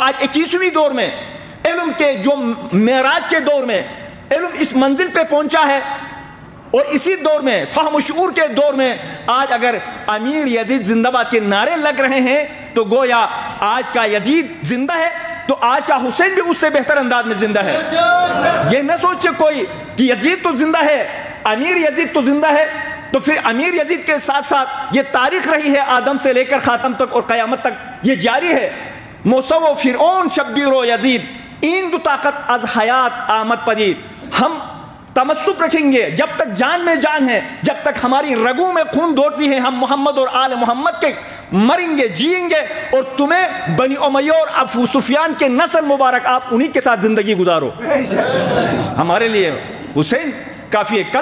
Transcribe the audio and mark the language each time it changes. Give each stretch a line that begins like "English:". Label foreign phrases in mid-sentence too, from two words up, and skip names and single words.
Urdu: آج 21ویں دور میں علم کے جو معراج کے دور میں علم اس منزل پہ پہنچا ہے اور اسی دور میں فہم و شعور کے دور میں آج اگر امیر یزید زندہ باد کے نعرے لگ رہے ہیں تو گویا آج کا یزید زندہ ہے تو آج کا حسین بھی اس سے بہتر انداز میں زندہ ہے. یہ نہ سوچے کوئی کہ یزید تو زندہ ہے، امیر یزید تو زندہ ہے، تو پھر امیر یزید کے ساتھ ساتھ یہ تاریخ رہی ہے آدم سے لے کر خاتم تک اور قیامت تک یہ جاری ہے.
Persian: موسیٰ و فرعون شبیر و یزید این دو طاقت از حیات آمد پدید.
Urdu: ہم تمسک رکھیں گے جب تک جان میں جان ہے، جب تک ہماری رگوں میں خون دوڑتی ہے، ہم محمد اور آل محمد کے مریں گے جئیں گے. اور تمہیں بنی امیہ اور ابو سفیان کے نسل مبارک آپ انہی کے ساتھ زندگی گزارو. ہمارے لیے حسین کافی ہے.